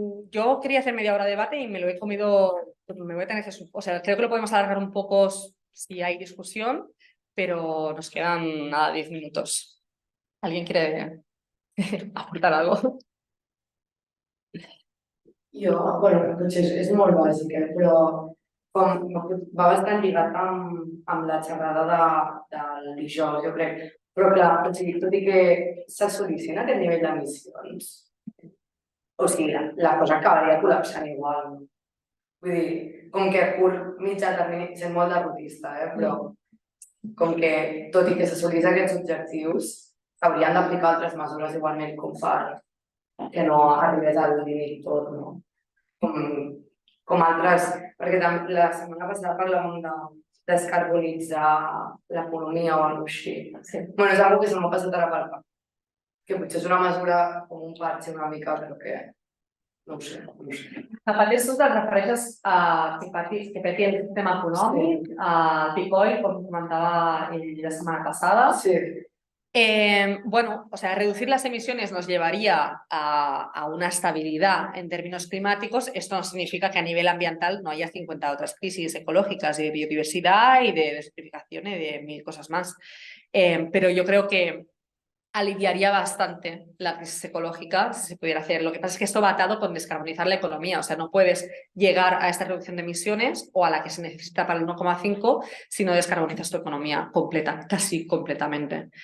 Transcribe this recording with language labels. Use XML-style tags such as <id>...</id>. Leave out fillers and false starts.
<es>Yo quería hacer media hora de debate y me lo he comido, me voy a tener que, o sea, creo que lo podemos alargar un poco si hay discusión, pero nos quedan nada, 10 minutos. ¿Alguien quiere aportar algo?</es> <ca>Jo, bueno, potser és molt bàsica, però com va bastant lligat amb la xerrada del dijous, jo crec. Però clar, o sigui, tot i que s'assoleixin aquest nivell d'emissions, o sigui, la cosa acabaria col·lapsant igual. Vull dir, com que a curt mitjà termini, sent molt derrotista, però com que tot i que s'assolís aquests objectius, s'haurien d'aplicar altres mesures igualment com per que no arribés al límit tot, no? Com altres, perquè la setmana passada parlàvem de descarbonitzar l'economia o alguna cosa així. Sí. Bueno, és una cosa que se m'ha passat ara pel cap, que potser és una mesura com un parche una mica, però que no ho sé. A part d'això, et refereixes a que peti el sistema econòmic, a Bitcoin, com comentava ell la setmana passada. Sí.</ca> <es>Bueno, o sea, reducir las emisiones nos llevaría a una estabilidad en términos climáticos. Esto no significa que a nivel ambiental no haya 50 otras crisis ecológicas y de biodiversidad y de desertificación y de 1000 cosas más. Pero yo creo que aliviaría bastante la crisis ecológica si se pudiera hacer. Lo que pasa es que esto va atado con descarbonizar la economía. O sea, no puedes llegar a esta reducción de emisiones o a la que se necesita para el 1,5 si no descarbonizas tu economía completa, casi completamente.</es>